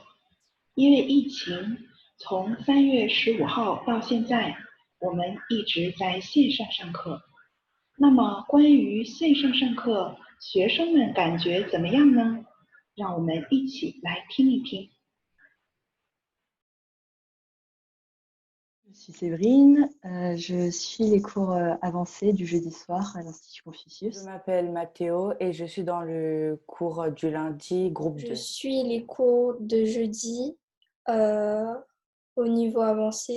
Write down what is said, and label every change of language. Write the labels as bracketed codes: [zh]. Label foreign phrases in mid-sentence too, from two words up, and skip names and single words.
[zh] 因为疫情，从3月15号到现在，我们一直在线上上课。那么，关于线上上课，学生们感觉怎么样呢？让我们一起来听一听。 [fr] Je suis Séverine, je suis les cours avancés du jeudi soir à l'Institut Confucius. Je m'appelle Mathéo et je suis dans le cours du lundi, groupe 2. Je suis les cours de jeudi au niveau avancé.